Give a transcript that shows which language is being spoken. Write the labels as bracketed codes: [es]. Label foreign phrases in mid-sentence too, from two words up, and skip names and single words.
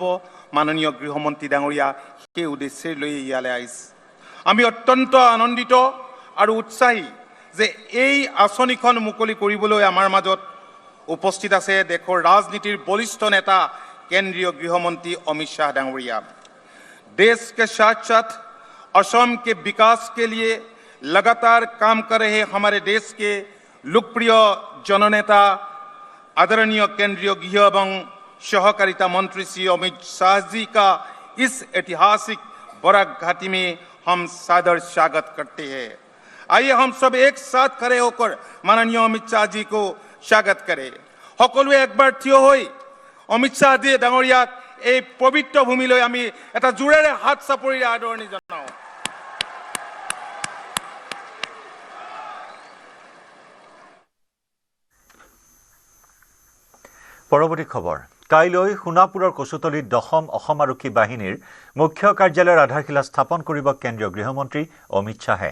[as] মাননীয় গৃহমন্ত্ৰী ডাঙৰীয়া সেই উদ্দেশ্যে লৈ ইয়ালৈ আহিছে। আমি অত্যন্ত আনন্দিত আৰু উৎসাহী যে এই আঁচনিখন মুকলি কৰিবলৈ আমাৰ মাজত উপস্থিত আছে দেশৰ ৰাজনীতিৰ বলিষ্ঠ নেতা কেন্দ্ৰীয় গৃহমন্ত্ৰী অমিত শাহ ডাঙৰীয়া। [hi] देश के साथ साथ असम के विकास के लिए लगातार काम कर रहे हमारे देश के लोकप्रिय जननेता आदरणीय केंद्रीय गृह एवं सहकारिता मंत्री श्री अमित शाह जी का इस ऐतिहासिक बराक घाटी में हम सादर स्वागत करते हैं। आइए हम सब एक साथ खड़े होकर माननीय अमित शाह जी को स्वागत करें। [as] সকলোৱে একবাৰ থিয় হৈ অমিত শাহ जी ডাঙৰীয়াক এই পবিত্ৰ ভূমিলৈ আমি এটা জোৰেৰে হাত চাপৰিৰে আদৰণি জনাওঁ। পৰৱৰ্তী খবৰ, কাইলৈ সোণাপুৰৰ কচুতলীত 10ম অসম আৰক্ষী বাহিনীৰ মুখ্য কাৰ্যালয়ৰ আধাৰশিলা স্থাপন কৰিব কেন্দ্ৰীয় গৃহমন্ত্ৰী অমিত শাহে।